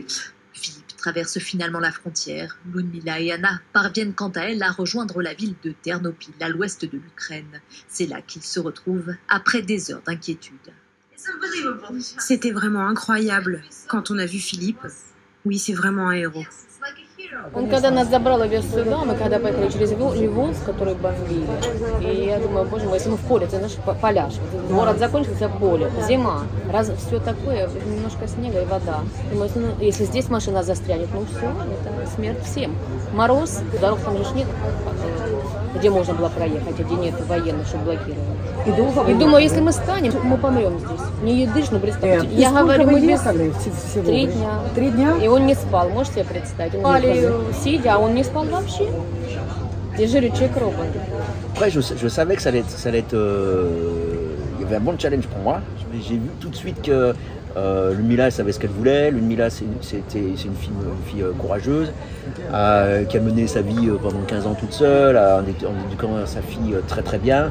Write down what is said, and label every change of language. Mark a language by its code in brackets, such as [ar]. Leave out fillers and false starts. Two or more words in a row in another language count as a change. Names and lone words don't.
[fr] Philippe traverse finalement la frontière. Ludmila et Anna parviennent quant à elles à rejoindre la ville de Ternopil, à l'ouest de l'Ukraine. C'est là qu'ils se retrouvent après des heures d'inquiétude. C'était vraiment incroyable quand on a vu Philippe. Oui, c'est vraiment un héros. [ru] Он когда нас забрал и вез сюда, мы когда поехали через Львов, который бомбили, и я думаю, боже мой, если мы в поле, это наш поляж, город закончился, поле, зима, все такое, немножко снега и вода. Думаю, ну, если здесь машина застрянет, ну все, это смерть всем. Мороз, дорог там же нет. где можно было проехать, а где нет военных, чтобы блокировали. И И думаю, если мы станем, мы помрем здесь. Не едешь, ну представьте. Я говорю, мы без... 3 дня. 3 дня? И он не спал, можете себе представить? Он спали, сидя, а он не спал вообще. Я же говорю, человек робот. [fr] Après, je savais que ça allait être il y avait un bon challenge pour moi. J'ai vu tout de suite que Ludmila elle savait ce qu'elle voulait. Ludmila, c'est une fille courageuse qui a mené sa vie pendant 15 ans toute seule, en éduquant sa fille très très bien.